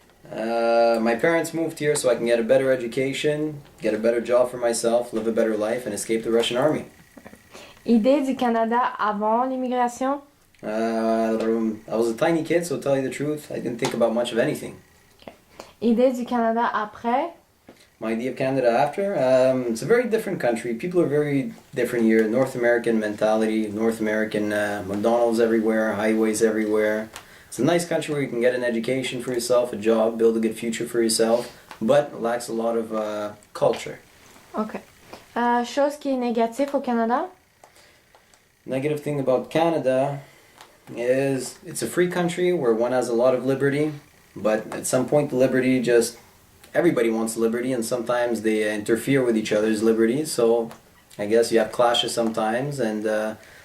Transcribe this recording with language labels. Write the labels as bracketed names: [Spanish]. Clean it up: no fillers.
[English] My parents moved here so I can get a better education, get a better job for myself, live a better life, and escape the Russian army. [French] Idée du Canada avant l'immigration. [English] I was a tiny kid, so to tell you the truth, I didn't think about much of anything. [French] Okay. Idée du Canada après. [English] My idea of Canada after? It's a very different country. People are very different here. North American mentality, North American McDonald's everywhere, highways everywhere. It's a nice country where you can get an education for yourself, a job, build a good future for yourself, but lacks a lot of culture. OK. [French] Chose qui est négative au Canada. [English] Negative thing about Canada is it's a free country where one has a lot of liberty, but at some point the liberty just everybody wants liberty, and sometimes they interfere with each other's liberties, so I guess you have clashes sometimes, and the